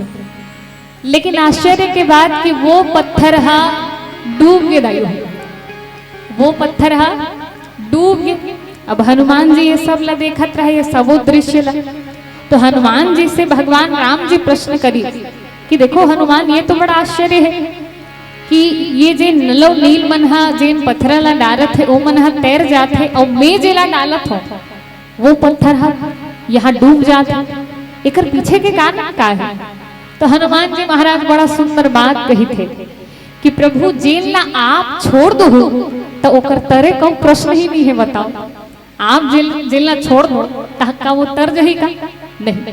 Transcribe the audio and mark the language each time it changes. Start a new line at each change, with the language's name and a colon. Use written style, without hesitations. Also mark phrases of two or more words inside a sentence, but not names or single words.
Chhattisgarhi: लेकिन आश्चर्य के बात कि वो पत्थर हा डूब गए। वो पत्थर हा डूब गए। अब हनुमान जी ये सब ला देखत रहे, ये सब दृश्य ला। तो हनुमान जी से भगवान राम जी प्रश्न करी कि देखो हनुमान ये तो बड़ा आश्चर्य है कि ये जे नलो नील मनहा जेन पत्थर ला डालत है वो मनहा तैर जात है और मैं जेला डालत हो वो पत्थर हा यहाँ डूब जात है। एकर पीछे के कारण का है? तो हनुमान जी महाराज बड़ा सुंदर बात कही थे कि प्रभु जेन ला आप छोड़ दो तो ओकर तरे को प्रश्न ही नहीं है। बताओ आप जेल ला छोड़ दो का वो तर जही का नहीं।